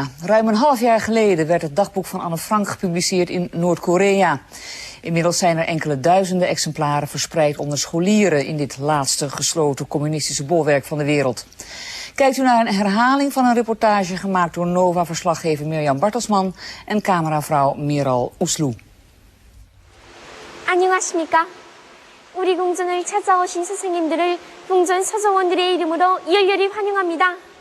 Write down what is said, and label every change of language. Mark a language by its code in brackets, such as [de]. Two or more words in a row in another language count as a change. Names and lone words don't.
[nl] Ruim een half jaar geleden werd het dagboek van Anne Frank gepubliceerd in Noord-Korea. Inmiddels zijn er enkele duizenden exemplaren verspreid onder scholieren in dit laatste gesloten communistische bolwerk van de wereld. Kijkt u naar een herhaling van een reportage gemaakt door Nova-verslaggever Mirjam Bartelsman en cameravrouw Miral Oesloe. [ko] 안녕하십니까? 우리 궁전을 찾아오신 스승님들을 궁전 서정원들의 이름으로 열렬히 환영합니다.